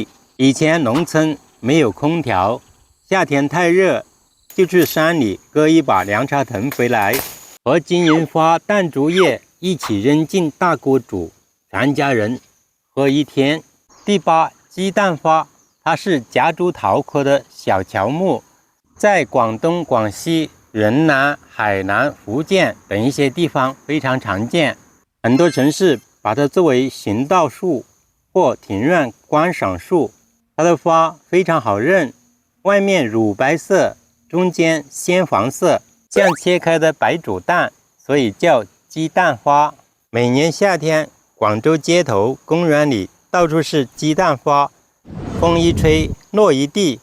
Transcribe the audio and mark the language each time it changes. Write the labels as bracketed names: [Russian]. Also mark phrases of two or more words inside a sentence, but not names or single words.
[Chinese] 以前農村沒有空調，夏天太熱，就去山裡割一把涼茶藤回來，和金銀花、淡竹葉一起扔進大鍋煮，全家人喝一天。第八，雞蛋花，它是夾竹桃科的小喬木，在廣東、廣西、雲南、海南、福建等一些地方非常常見，很多城市把它作為行道樹或庭院觀賞樹。它的花非常好認，外面乳白色，中間鮮黃色，像切開的白煮蛋，所以叫雞蛋花。每年夏天，廣州街頭、公園裡到處是雞蛋花，風一吹，落一地。